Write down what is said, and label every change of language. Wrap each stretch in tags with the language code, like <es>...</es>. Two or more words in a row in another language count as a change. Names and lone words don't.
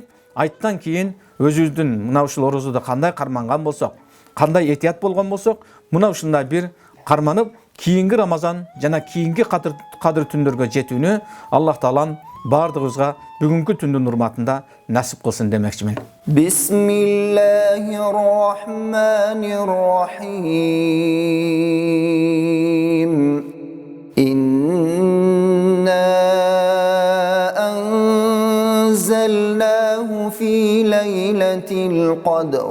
<ky>Айттан кийин өзүбүздүн мына ушул орозодо кандай карманган болсок, кандай этият болгон болсок, мына ушундай бир карманып, кийинки Рамазан жана кийинки Кадыр түндөргө жетүүнү Аллах Таалам бардыгыбызга бүгүнкү түндүн урматында насип кылсын демекчимин.</ky> <ar>بسم الله الرحمن الرحيم. إنا أنزلناه في ليلة القدر.</ar>